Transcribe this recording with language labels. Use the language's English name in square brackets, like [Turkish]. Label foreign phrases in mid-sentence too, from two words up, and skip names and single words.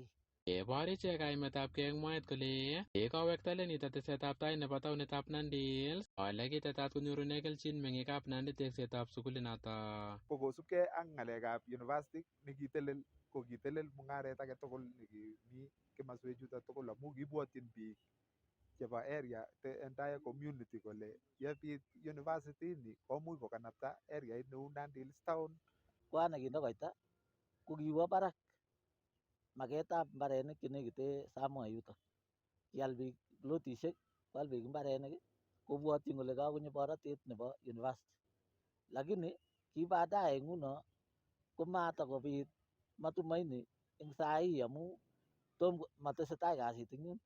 [Kalenjin] Kebor ichek kaimetabkei eng mwaet kole kikowekta lenito tesetab tai nebo taonitab Nandi Hills ole kitetat konyorune kelchin meng'ikab Nandi teksetab sukulinoto. Ko kosubkei ak ng'alekab university nekitelel ko kitelel mung'aret age tugul nekimi kimaswechuto tugul amu kibwotyin biik chebo area [English] the entire community [Kalenjin] kole yebit university ni komuch kokanapta areait neu Nandi Hills town. Kwana kinde koita ko kiwo barak maketab mbarenik chenekite Samoei yuto. Kial biik plotisiek, kwal biik mbarenik kobwotyin kole kakonyo borotet nebo university. Lakini ki baadaye nguno komatakobit matumaini eng sai amu tom matesetai kasit eng yun.